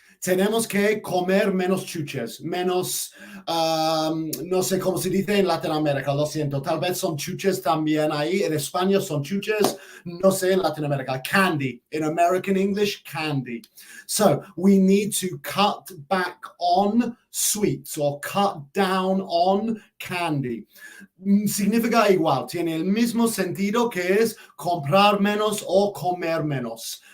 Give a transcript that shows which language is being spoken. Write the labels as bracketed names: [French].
[Spanish] Tenemos que comer menos chuches, menos, no sé cómo se dice en Latinoamérica, lo siento, tal vez son chuches también ahí, en España son chuches, no sé en Latinoamérica, candy, [English] in American English, candy. So, we need to cut back on sweets or cut down on candy. [Spanish] Significa igual, tiene el mismo sentido que es comprar menos o comer menos.